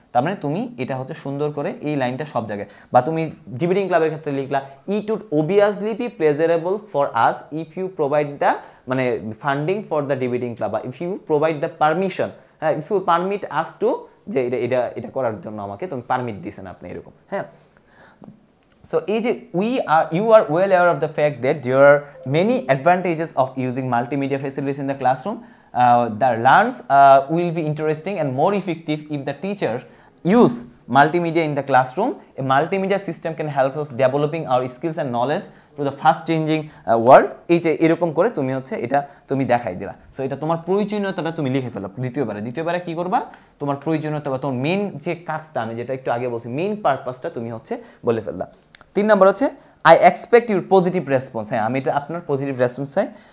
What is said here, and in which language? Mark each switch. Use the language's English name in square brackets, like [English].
[Bangla] তার মানে তুমি এটা হচ্ছে সুন্দর করে এই লাইনটা সব জায়গায়, বা তুমি ডিবেটিং ক্লাবের ক্ষেত্রে লিখলা, [English] it would obviously be pleasurable for us if you provide the মানে funding for the debating club, বা if you provide the permission, হ্যাঁ, if you permit us to, [Bangla] যে এটা করার জন্য আমাকে তুমি পারমিট দিয়েছেন আপনি, এরকম। [English] হ্যাঁ, so you are well aware of the fact that there are many advantages of using multimedia facilities in the classroom. The learns will be interesting and more effective if the teacher use multimedia in the classroom. A multimedia system can help us developing our skills and knowledge to the fast changing world. [Bangla] এই যে এরকম করে তুমি হচ্ছে এটা তুমি দেখাই দিলা। সো এটা তোমার প্রয়োজনীয়তাটা তুমি লিখে ফেলো দ্বিতীয়বারে কি করবা, তোমার প্রয়োজনীয়তা বা তোমার মেইন যে কাজটা, আমি যেটা একটু আগে বলছি মেইন পারপাসটা তুমি হচ্ছে বলে ফেললা। 3 নম্বর হচ্ছে [English] I expect your positive response. [Bangla] হ্যাঁ, আমি এটা আপনার পজিটিভ রেসপন্স চাই।